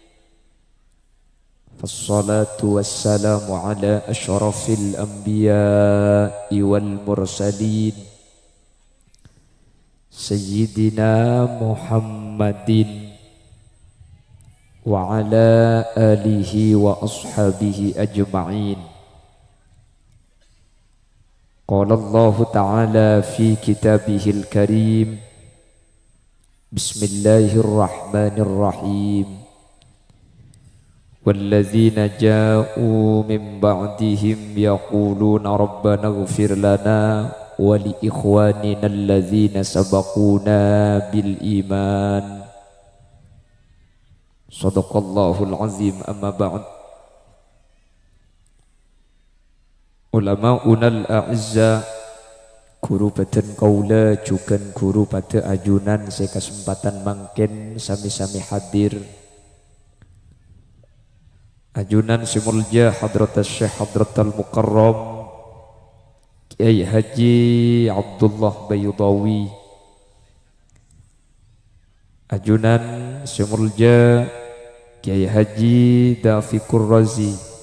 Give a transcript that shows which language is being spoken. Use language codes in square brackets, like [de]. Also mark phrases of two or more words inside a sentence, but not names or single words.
[ar] فالصلاة والسلام على أشرف الأنبياء والمرسلين سيدنا محمد وعلى آله وأصحابه أجمعين. قال الله تعالى في كتابه الكريم. بسم الله الرحمن الرحيم. والذين جاءوا من بعدهم يقولون ربنا اغفر لنا ولإخواننا الذين سبقونا بالإيمان. صدق الله العظيم أما بعد. علماؤنا الأعزاء, [mad] guru badan kaula juga guru pada ajunan saya kesempatan mangken sami-sami hadir. Ajunan simulja [ar] حضرة الشيخ حضرة المكرم [mad] Kiai Haji Abdullah Bayudawi. Ajunan simulja Kiai Haji Dafikur Razi.